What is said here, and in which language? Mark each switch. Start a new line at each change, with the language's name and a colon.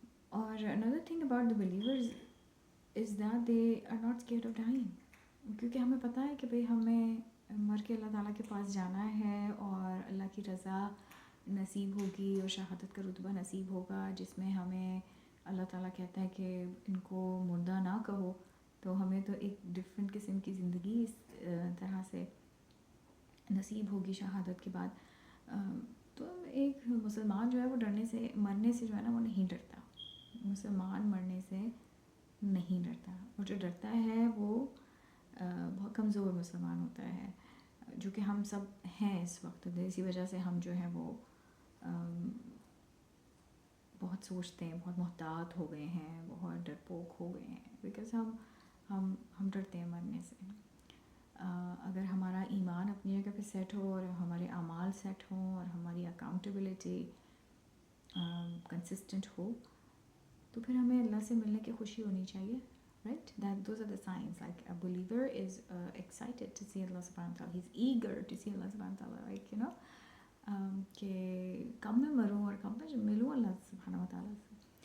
English: اور another thing about the believers is that they are not scared of dying.
Urdu: کیونکہ ہمیں پتہ ہے کہ بھئی ہمیں مر کے اللہ تعالیٰ کے پاس جانا ہے اور اللہ کی رضا نصیب ہوگی اور شہادت کا رتبہ نصیب ہوگا, جس میں ہمیں اللہ تعالیٰ کہتا ہے کہ ان کو مردہ نہ کہو. تو ہمیں تو ایک ڈفرینٹ قسم کی زندگی اس طرح سے نصیب ہوگی شہادت کے بعد. تو ایک مسلمان جو ہے وہ ڈرنے سے, مرنے سے جو ہے نا وہ نہیں ڈرتا. مسلمان مرنے سے نہیں ڈرتا, اور جو ڈرتا ہے وہ بہت کمزور مسلمان ہوتا ہے, جو کہ ہم سب ہیں اس وقت. اسی وجہ سے ہم جو ہے وہ بہت سوچتے ہیں, بہت محتاط ہو گئے ہیں, بہت ڈرپوک ہو گئے ہیں, بیکاز ہم ڈرتے ہیں مرنے سے. اگر ہمارا ایمان اپنی جگہ پہ سیٹ ہو اور ہمارے اعمال سیٹ ہوں اور ہماری اکاؤنٹیبلٹی کنسسٹنٹ ہو تو پھر ہمیں اللہ سے ملنے کی خوشی ہونی چاہیے, right?
English: Those are the signs. Like a believer is excited to see Allah subhanahu wa ta'ala. He's eager to see Allah subhanahu wa ta'ala. Like, you know,
Urdu: کہ کب میں مروں اور کب میں ملوں اللہ سبحانہ و تعالیٰ سے.